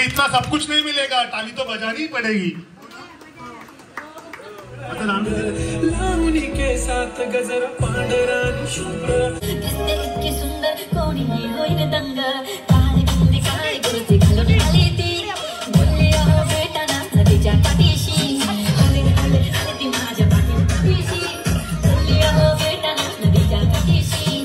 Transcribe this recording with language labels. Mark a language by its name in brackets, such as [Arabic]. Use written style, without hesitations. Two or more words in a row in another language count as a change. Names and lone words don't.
[Hindi] सब कुछ नहीं मिलेगा, ताली तो बजानी ही पड़ेगी। [Marathi] लावणी [Hindi] के साथ [Marathi] गजर पांढरा शुभ्र दिसते इतकी सुंदर कोणी होईल दंग काळी बिंदी काळी कुर्ती घालून आली ती बोलली अहो बेटा ना नदीच्या काठीशी हले हले हले ती माझ्या पाठीशी बोलली अहो बेटा ना नदीच्या काठीशी।